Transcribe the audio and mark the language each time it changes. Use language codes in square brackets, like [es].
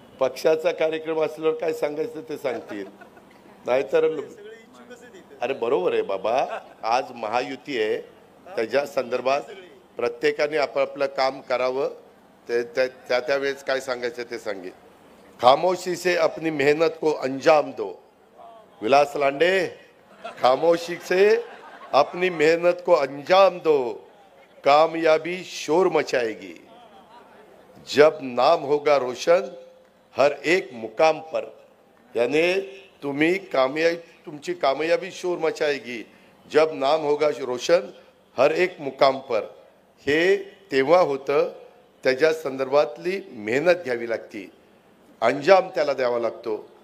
[mr] पक्षाचा कार्यक्रम असल्यावर काय सांगायचं ते सांगतील, नाहीतर अरे बरोबर आहे बाबा, आज महायुती आहे, त्याच्या संदर्भात प्रत्येकाने आपापलं काम करावं, त्या वेळेस काय सांगायचं ते सांगेल। [hi] खामोशी से अपनी मेहनत को अंजाम दो, विलास लांडे, खामोशी से अपनी मेहनत को अंजाम दो, कामयाबी शोर मचाएगी। जब नाम होगा रोशन हर एक मुकाम पर, यानी तुमची कामयाबी शोर मचाएगी जब नाम होगा रोशन हर एक मुकाम पर। [mr] हे तेव्हा होतं, त्याच्या संदर्भातली मेहनत घ्यावी लागते, अंजाम त्याला द्यावा लागतो।